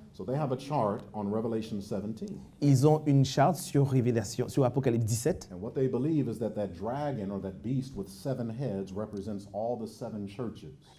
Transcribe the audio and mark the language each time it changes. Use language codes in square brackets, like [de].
[en] So they have a chart on Revelation 17. [fr] Ils ont une charte sur Révélation, sur Apocalypse 17. [en] And what they believe is that dragon or that beast with 7 heads represents all the 7 churches.